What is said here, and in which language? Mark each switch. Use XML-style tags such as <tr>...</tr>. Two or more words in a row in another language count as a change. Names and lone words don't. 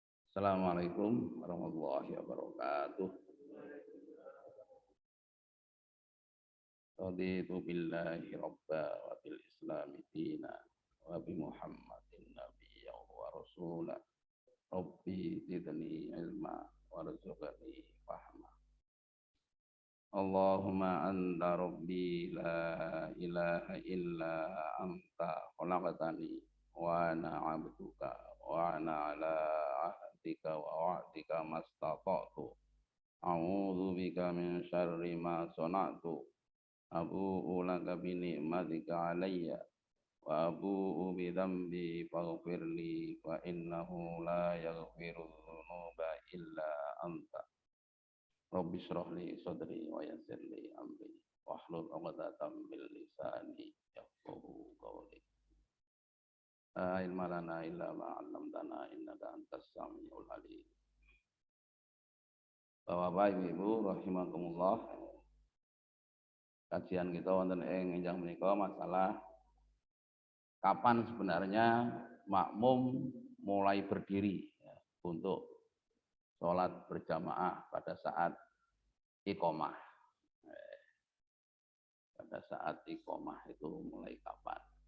<ar>السلام عليكم ورحمة الله وبركاته. رضيت بالله ربا وبالإسلام دينا وبمحمد نبيا ورسولا. رب زدني علما وارزقني فهما. اللهم أنت ربي لا إله إلا أنت خلقتني وأنا عبدك وأنا على عهدك ووعدك ما استطعت. أعوذ بك من شر ما صنعت. أبوء لك بنعمتك علي وأبوء بذنبي فاغفر لي فإنه لا يغفر الذنوب إلا أنت. رب اشرح لي صدري ويسر لي أمري واحلل عقدة من لساني يفقهوا قولي. لا علم لنا إلا ما علمتنا إنك أنت السميع العليم.</ar> <id>Bapak Ibu rahimakumullah. Kajian kita</id> <jv>wonten ing enjang menika</jv> <id>masalah kapan sebenarnya makmum mulai berdiri ya, untuk sholat berjamaah pada saat iqomah. Pada saat iqomah itu mulai kapan?</id>